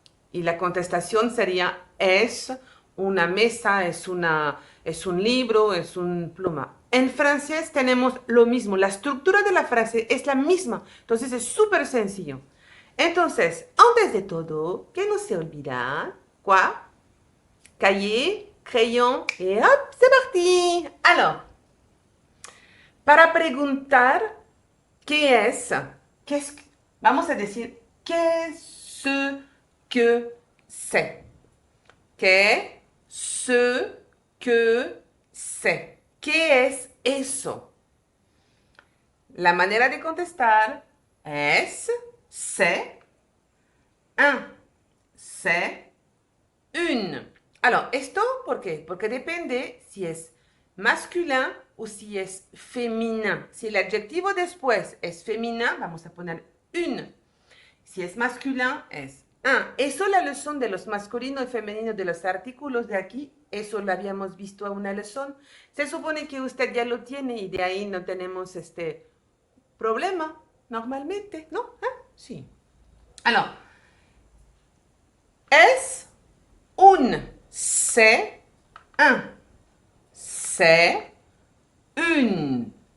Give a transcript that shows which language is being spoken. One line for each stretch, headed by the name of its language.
Spanish: Y la contestación sería es una mesa, es un libro, es un pluma. En francés tenemos lo mismo. La estructura de la frase es la misma. Entonces es súper sencillo. Entonces, antes de todo, que no se olvida, quoi?
French: Cahier, crayon, et hop, c'est parti.
Spanish: Alors, para preguntar qué es, vamos a decir,
French: qu'est-ce que c'est? Qu'est-ce que c'est?
Spanish: ¿Qué es eso? La manera de contestar es
French: c'est un, c'est une.
Spanish: Alors, esto, ¿por qué? Porque depende si es masculin o si es féminin. Si el adjetivo después es féminin, vamos a poner une. Si es masculin, es un. Eso la lección de los masculinos y femeninos de los artículos de aquí, eso lo habíamos visto a una lección. Se supone que usted ya lo tiene y de ahí no tenemos problema, normalmente, ¿no? Sí.
French: Alors, es un, c'est un, c'est une.